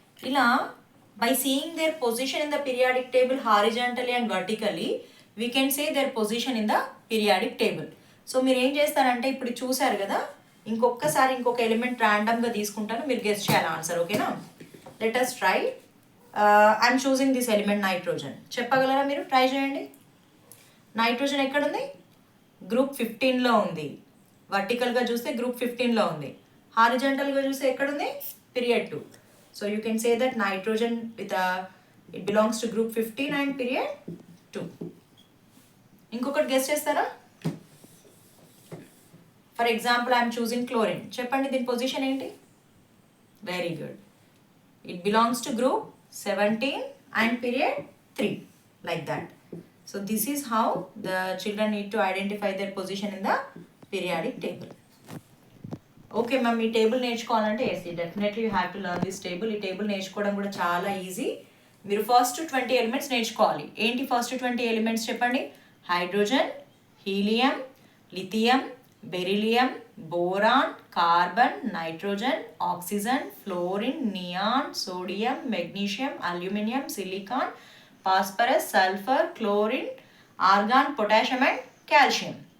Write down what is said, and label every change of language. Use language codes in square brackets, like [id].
[en] ఇలా by seeing their position in the periodic table horizontally and vertically we can say their position in the periodic table. [te] So మీరు ఏం చేస్తారంటే ఇప్పుడు చూసారు కదా, ఇంకొకసారి ఇంకొక ఎలిమెంట్ ర్యాండమ్గా తీసుకుంటాను, మీరు గెస్ చేయాలి ఆన్సర్. ఓకేనా, [en] Let us try. I'm choosing this element nitrogen. [te] చెప్పగలరా మీరు, ట్రై చేయండి. నైట్రోజన్ ఎక్కడుంది, గ్రూప్ 15లో ఉంది. వర్టికల్గా చూస్తే గ్రూప్ 15లో ఉంది. హారిజంటల్గా చూస్తే ఎక్కడుంది, period 2. [en] So you can say that nitrogen it belongs to group 15 and period 2. [te] ఇంకొకటి గెస్ చేస్తారా, [en] For example I'm choosing chlorine. [te] చెప్పండి దీని పొజిషన్ ఏంటి, [en] Very good, it belongs to group 17 and period 3, like that. So this is how the children need to identify their position in the periodic table. Okay ma'am, [te] ఈ table నేర్చుకోవాలంటే [en] Yes definitely you have to learn this table. [te] ఈ table నేర్చుకోవడం కూడా చాలా easy. మీరు first 20 elements నేర్చుకోవాలి. ఏంటి first 20 elements చెప్పండి, hydrogen, helium, lithium, beryllium, boron, carbon, nitrogen, oxygen, fluorine, neon, sodium, magnesium, aluminium, silicon, phosphorus, sulphur, chlorine, organ, potassium and calcium.